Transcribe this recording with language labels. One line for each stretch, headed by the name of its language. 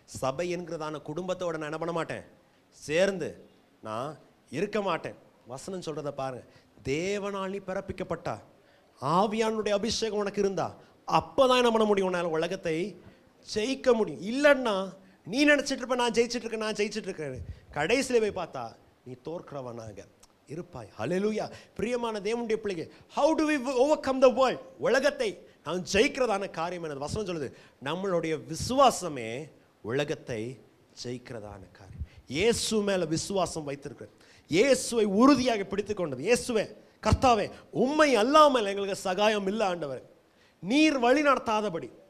Tamil: சபை என்கிறதான குடும்பத்தோட நான் என்ன பண்ண மாட்டேன், சேர்ந்து நான் இருக்க மாட்டேன். வசனம் சொல்றத பாருங்க. தேவனால் நீ பிறப்பிக்கப்பட்டா, ஆவியானுடைய அபிஷேகம் உனக்கு இருந்தா, அப்பதான் என்ன பண்ண முடியும்? உன்னால உலகத்தை ஜெயிக்க முடியும். இல்லைன்னா நீ நினைச்சிட்டு இருப்ப நான் ஜெயிச்சிட்டு இருக்கேன், கடைசியில போய் பார்த்தா நீ தோற்கிறவனாக இருப்பாய். ஹல்லேலூயா. பிரியமான தேவனுடைய பிள்ளைங்க,
English: how do we overcome the world?
Tamil: உலகத்தை நாம் ஜெயிக்கிறதான காரியம் என்னது? வசனம் சொல்லுது, நம்மளுடைய விசுவாசமே உலகத்தை ஜெயிக்கிறதான காரியம். இயேசு மேல விசுவாசம் வைத்திருக்கிறது, இயேசுவை உறுதியாக பிடித்துக் கொண்டது. இயேசுவே கர்த்தாவே, உம்மை அல்லாமல் எங்களுக்கு சகாயம் இல்லை ஆண்டவர், நீர் வழி நடத்தாதபடி.